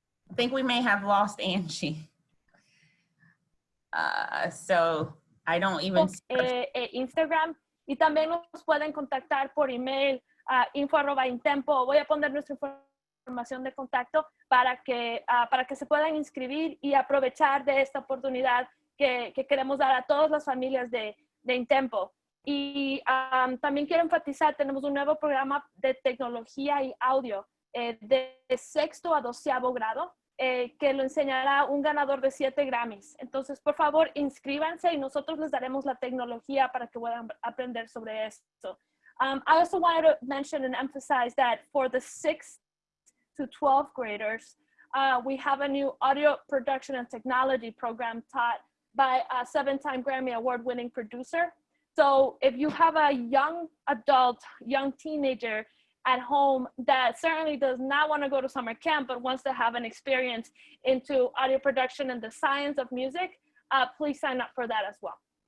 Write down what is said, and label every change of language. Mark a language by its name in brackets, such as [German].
[English] I think we may have lost Angie. So I don't even [Spanish] Instagram, y también nos pueden contactar por email info@intempo. Voy a poner nuestra información de contacto para que se puedan inscribir y aprovechar de esta oportunidad que queremos dar a todas las familias de Intempo. Y también quiero enfatizar, tenemos un nuevo programa de tecnología y audio de 6º a 12º grado, que lo enseñará un ganador de 7 Grammys. Entonces, por favor, inscríbanse y nosotros les daremos la tecnología para que puedan aprender sobre esto. [English] I also wanted to mention and emphasize that for the 6th to 12th graders, we have a new audio production and technology program taught by a 7-time Grammy Award-winning producer. So if you have a young adult, young teenager at home that certainly does not want to go to summer camp, but wants to have an experience into audio production and the science of music, please sign up for that as well.